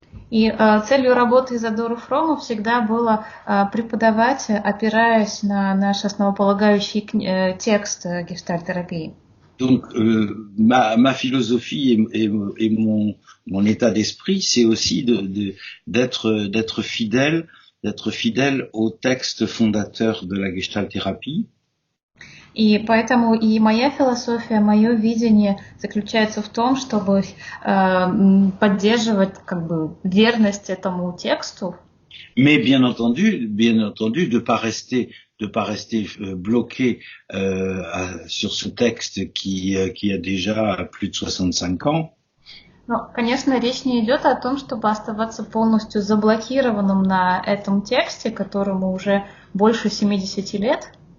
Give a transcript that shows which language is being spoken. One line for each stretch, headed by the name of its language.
Russian: И целью работы Изадора Фрома всегда было преподавать, опираясь на наш основополагающий текст гештальт-терапии.
French: Donc ma philosophie et mon état d'esprit, c'est aussi d'être fidèle au texte fondateur de la Gestalt thérapie.
Russian: И поэтому и моя философия, мое видение заключается в том, чтобы поддерживать как бы верность этому тексту.
French: Mais bien entendu, de pas rester bloqué sur ce texte qui a déjà plus de 65 ans.
Russian: Но, конечно, речь не идет о том, чтобы оставаться полностью заблокированным на этом тексте, которому уже больше 70 лет.